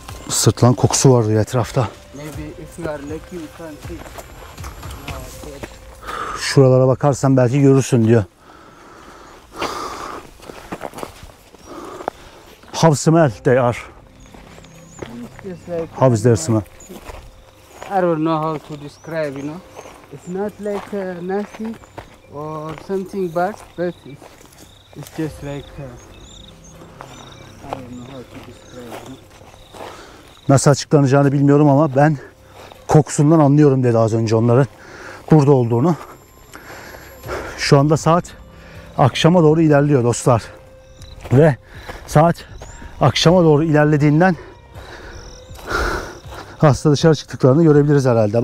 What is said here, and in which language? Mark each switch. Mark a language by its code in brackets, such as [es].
[tr] Sırtlan kokusu var diyor etrafta. [en] Maybe if you are lucky you can see. [tr] Şuralara bakarsan belki görürsün diyor. [en] How smell they are? Just like How is their smell? I don't know how to describe, you know. It's not like nasty or something bad, but it's just like I don't know how to describe, you know. [tr] Nasıl açıklanacağını bilmiyorum ama ben kokusundan anlıyorum dedi az önce onların burada olduğunu. Şu anda saat akşama doğru ilerliyor dostlar. Ve saat akşama doğru ilerlediğinden hasta dışarı çıktıklarını görebiliriz herhalde.